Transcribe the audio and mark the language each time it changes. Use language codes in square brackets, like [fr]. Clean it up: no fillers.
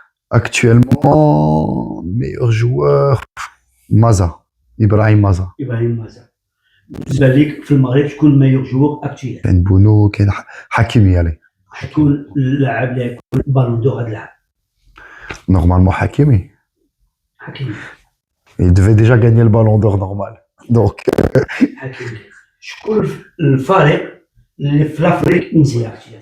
[fr] Actuellement, meilleur joueur, Maza, Ibrahim Maza. [ar] ابراهيم مازا. بالنسبه لك في المغرب شكون الميور جوغ اكتويل؟ كاين بونو، كاين حكيمي عليه. حيكون اللاعب اللي يكون بالون دور هذا اللاعب [fr] Normalement, Hakimi. [ar] حكيمي. [fr] Il devait déjà gagner le ballon d'or normal. Donc, [ar] حكيمي. شكون الفريق اللي في الافريق مزيان اكتويل؟